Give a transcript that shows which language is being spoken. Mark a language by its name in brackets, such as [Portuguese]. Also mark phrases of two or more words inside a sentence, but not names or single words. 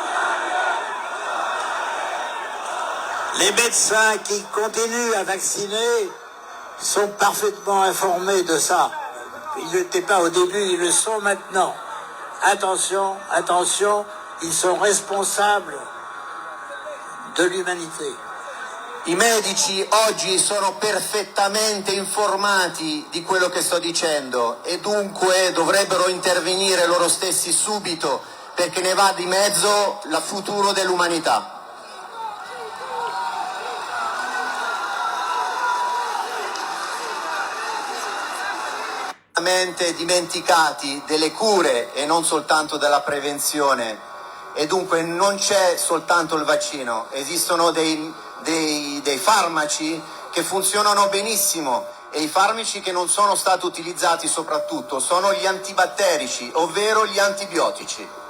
[French] Les médecins qui continuent à vacciner sont parfaitement informés de ça. Ils n'étaient pas au début, ils le sont maintenant. Attention, attention, ils sont responsables de l'umanité. [Italian] I medici oggi sono perfettamente informati di quello che sto dicendo e dunque dovrebbero intervenire loro stessi subito perché ne va di mezzo il futuro dell'umanità. Dimenticati delle cure e non soltanto della prevenzione e dunque non c'è soltanto il vaccino, esistono dei farmaci che funzionano benissimo e i farmaci che non sono stati utilizzati soprattutto sono gli antibatterici, ovvero gli antibiotici.